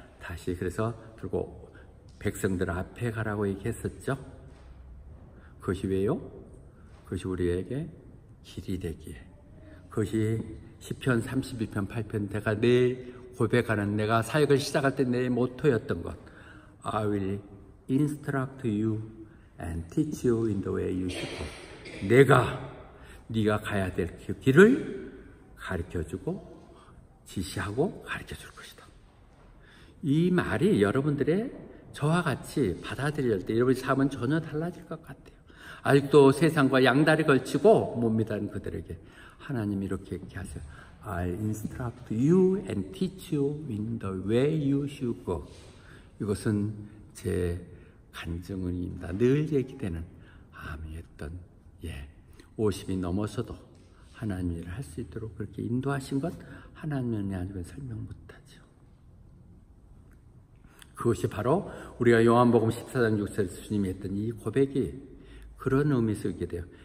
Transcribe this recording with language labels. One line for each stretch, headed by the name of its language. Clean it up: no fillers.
Korean: 다시 그래서 들고 백성들 앞에 가라고 얘기했었죠. 그것이 왜요? 그것이 우리에게 길이 되기에. 그것이 시편 32편 8편 내가 내 고백하는 내가 사역을 시작할 때 내 모토였던 것.
English: I will instruct you and teach you in the way you should go.
Korean: 내가 네가 가야 될 그 길을 가르쳐주고 지시하고 가르쳐줄 것이다. 이 말이 여러분들의 저와 같이 받아들일 때 여러분의 삶은 전혀 달라질 것 같아요. 아직도 세상과 양다리 걸치고 못 믿는 그들에게 하나님이 이렇게 얘기하세요.
English: I'll instruct you and teach you in the way you should go.
Korean: 이것은 제 간증입니다. 늘 얘기되는 암이었던 50이 넘어서도 하나님 일을 할 수 있도록 그렇게 인도하신 것 하나님이 아니고 설명 못하죠. 그것이 바로 우리가 요한복음 14장 6절 주님이 했던 이 고백이 그런 의미에서 있게 돼요.